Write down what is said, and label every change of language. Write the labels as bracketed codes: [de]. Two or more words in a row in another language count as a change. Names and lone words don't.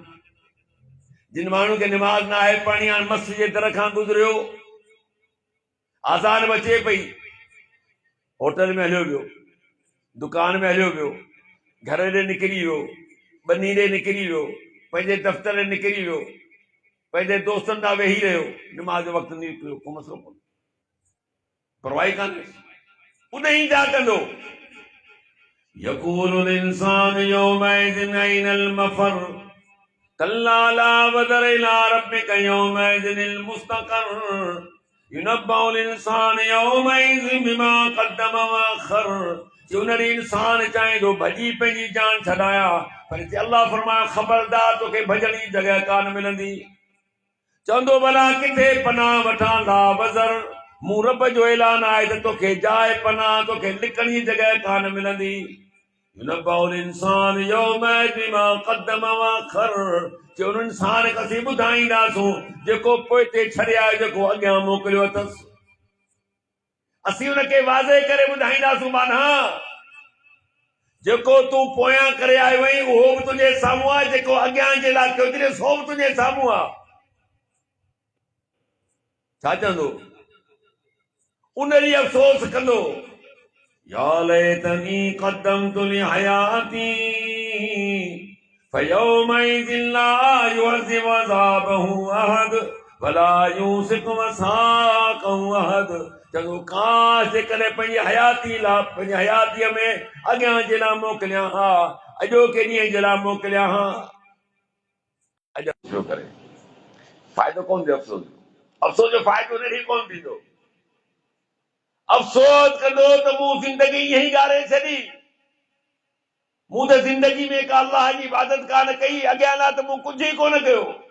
[sd] जिन माण्हू खे निमाज़ न आहे पढ़णी, हाणे मस्जिद जे दर खां गुज़रियो, आज़ान बि अचे पई, होटल में हलियो वियो, दुकान में हलियो वियो, घर ॾे निकिरी वियो, ॿनी ॾे निकिरी वियो, पंहिंजे दफ़्तर ॾे निकिरी वियो, पंहिंजे दोस्तनि ॾांहुं वेही रहियो, निमाज़ जो वक़्तु निकिरियो, को मसलो कोन्हे, परवाह ई कान्हे, उन ई जा कंदो। [ar] يقول الإنسان يومئذ أين المفر كلا لا وزر إلى ربك يومئذ المستقر ينبأ الإنسان يومئذ بما قدم وأخر. [sd] उन ॾींहुं इंसान चाहे थो भॼी पंहिंजी जान छॾाया, पर अल्लाह फरमायो ख़बरदार तोखे भॼण जी जॻह कान मिलंदी। चवंदो भला किथे पनाह वठां, [ar] لا وزر, [sd] मूं रब जो ऐलान आहे त तोखे जाइ पनाह, तोखे लिकण जी जॻह कान मिलंदी। [ar] ينبأ الإنسان يومئذ بما قدم وأخر, [sd] उन इंसान खे असीं ॿुधाईंदासूं जेको पोइते छॾिया, जेको अॻियां मोकिलियो अथसि, असीं उनखे वाज़े करे ॿुधाईंदासूं। माना जेको तूं पोयां करे आयो आहीं उहो बि तुंहिंजे साम्हूं आहे, जेको अॻियां जे लाइ कयो थी सो बि तुंहिंजे साम्हूं आहे। छा चवंदो? उन ॾींहुं अफ़सोस कंदो, [ar] يا ليتني قدمت لحياتي فيومئذ لا يعذب عذابه أحد ولا يوثق وثاقه أحد. [sd] चङो काश जेकॾहिं पंहिंजी हयाती लाइ, पंहिंजी हयातीअ में अॻियां जे लाइ मोकिलिया हा, अॼोके ॾींहं जे लाइ मोकिलिया हा। अॼु छो करे फ़ाइदो कोन थियो अफ़सोस जो, अफ़सोस जो फ़ाइदो उन ॾींहुं कोन थींदो। अफ़सोस कंदो त मूं ज़िंदगी ईअं ई गारे छॾी, मूं त ज़िंदगी में का अल्लाह जी इबादत कान कई, अॻियां लाइ त मूं कुझु ई कोन कयो।